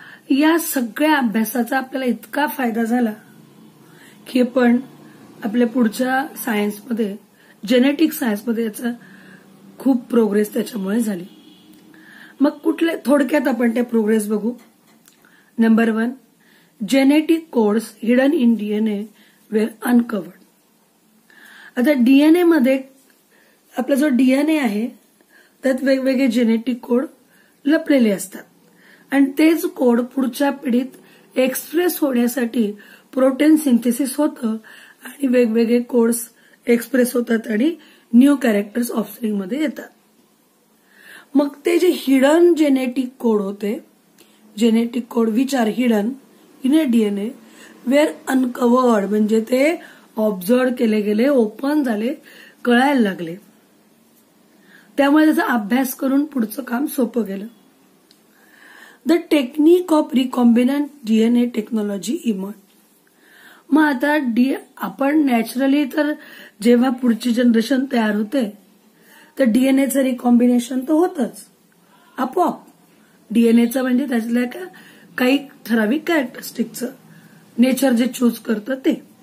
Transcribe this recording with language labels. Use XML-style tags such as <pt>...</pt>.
<mr>या सगळ्या अभ्यासाचा आपल्याला इतका फायदा झाला की आपण आपल्या पुढच्या सायन्समध्ये, जेनेटिक सायन्समध्ये याचा खूप प्रोग्रेस त्याच्यामुळे झाली. मग कुठले थोडक्यात आपण त्या प्रोग्रेस बघू.</mr> <en>Number 1, genetic codes hidden in DNA were uncovered.</en> <mr>आता डीएनए मध्ये आपला जो डीएनए आहे त्यात वेगवेगळे जेनेटिक कोड लपलेले असतात आणि तेच कोड पुढच्या पिढीत एक्सप्रेस होण्यासाठी प्रोटीन सिंथेसिस होतं आणि वेगवेगळे कोड्स एक्सप्रेस होतात आणि न्यू कॅरेक्टर्स ऑफस्प्रिंग मध्ये येतात. मग ते जे हिडन</mr> <en>genetic code होते, genetic code which are hidden in a DNA were uncovered,</en> <mr>म्हणजे ते ऑब्झर्व केले गेले, ओपन झाले, कळायला लागले. त्यामुळे त्याचा अभ्यास करून पुढचं काम सोपं गेलं.</mr> <en>The technique of recombinant DNA technology emerge.</en> <mr>मग आता आपण नॅचरली तर जेव्हा पुढची जनरेशन तयार होते तर डीएनएचं रिकॉम्बिनेशन तर होतच आपोआप. डीएनएचं म्हणजे त्यातल्या काही ठराविक कॅरेक्टरिस्टिकचं नेचर जे चूज करतं ते.</mr>